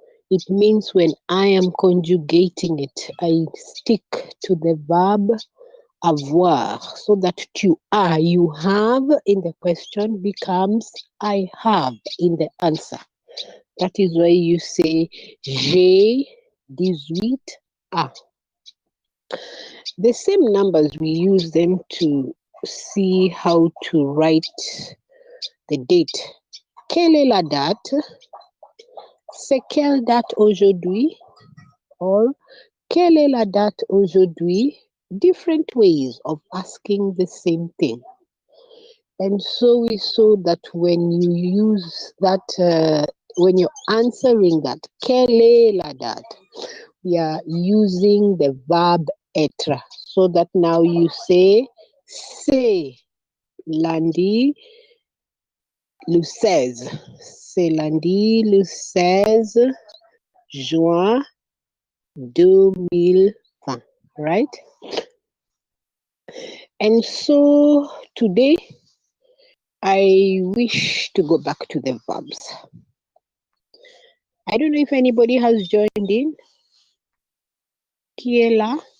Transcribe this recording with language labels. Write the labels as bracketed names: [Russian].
[English] It means when I am conjugating it, I stick to the verb avoir, so that [French] tu as, [English] you have in the question becomes I have in the answer. That is why you say [French] j'ai 18 ans. [English] The same numbers, we use them to see how to write the date. [French] Quelle est la date? C'est quelle date aujourd'hui? Or quelle est la date aujourd'hui? [English] Different ways of asking the same thing. And so we saw that when you use that, when you're answering that, [French] quelle est la date? [English] We are using the verb être. So that now you say, [French] c'est lundi le 16. C'est lundi le 16 juin 2020, right? [English] And so today, I wish to go back to the verbs. I don't know if anybody has joined in. [French] Qui est là?